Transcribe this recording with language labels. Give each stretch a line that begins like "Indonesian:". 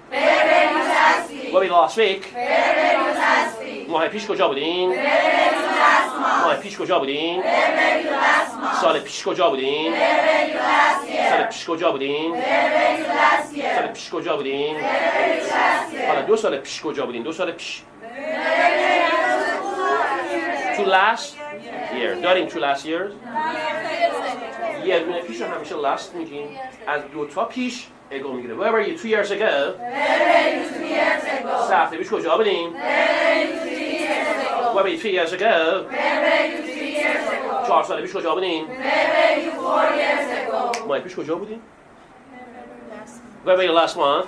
English: Where were you last week? Where were you last week? Where were you last week?
Persian: ماه پیش کجا بودین؟
English: Where were you last month?
Persian: ماه پیش کجا بودین؟
English: Where were you last month?
Persian: سال پیش کجا بودین؟
English: Where were you last
Persian: سال
English: year?
Persian: پیش کجا بودین؟
English: Where were you last year?
Persian: سال پیش کجا بودین؟
English: Where were you last year?
Persian: حالا 2 سال پیش کجا بودین؟ 2 سال پیش.
English: To last year.
Persian: داریم
English: to last years؟
Persian: یه دونه پیش رو همیشه last میگیم. از 2 تا پیش اگو میگیره.
English: Where were you 2 years ago? Where were you 2 years ago?
Persian: 3 هفته پیش کجا بودین؟
English: Where were you 3 years ago? Where were you 3 years ago? Where were you 3 years ago?
Persian: 4 سال پیش کجا بودین؟
English: Where were you 4 years ago?
Persian: ماه پیش کجا بودین؟
English: Where were you last month?